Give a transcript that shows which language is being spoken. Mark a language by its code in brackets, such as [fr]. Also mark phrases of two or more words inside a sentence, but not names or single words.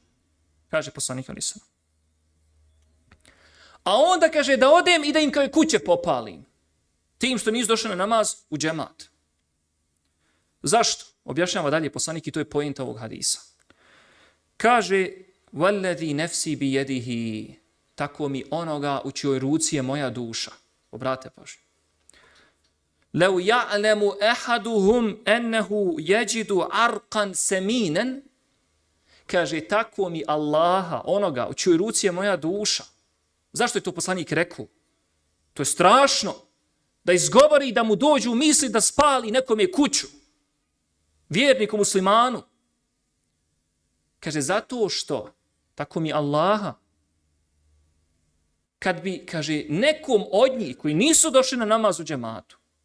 [bs] Kaže poslanik [ar] عليه وسلم. [bs] A onda, kaže, da odem i da im kuće popalim. Tim što nisu došli na namaz u džemat. Zašto? Objašnjava dalje poslanik i to je poenta ovog hadisa. Kaže, [ar] وَالَّذِي نَفْسِي بِيَدِهِ, [bs] tako mi onoga u čijoj ruci je moja duša. Obrate pažnju. [ar] لَوْ يَعْلَمُ أَحَدُهُمْ أَنَّهُ يَجِدُ عَرْقًا سَمِينًا, [bs] kaže, tako mi Allaha, onoga u čijoj ruci je moja duša. Zašto je to poslanik rekao? To je strašno. Da izgovori, da mu dođu misli da spali nekome kuću. Vjerniku muslimanu. Kaže, zato što, tako mi Allaha, kad bi, kaže, nekom od njih koji nisu došli na namaz u džematu,